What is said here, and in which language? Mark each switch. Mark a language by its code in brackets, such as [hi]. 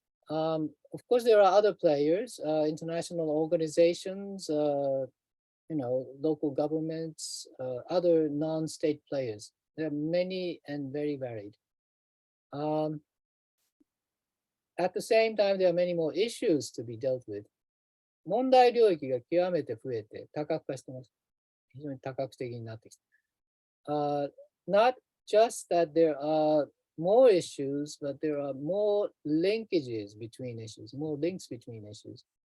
[en] Of course, there are other players, international organizations, local governments, other non-state players. There are many and very varied. At the same time, there are many more issues to be dealt with. [ja] 問題領域が極めて増えて多角化してます。非常に多角的になってきた。 [en] Not just that there are more issues, but there are more linkages between issues, more links between issues.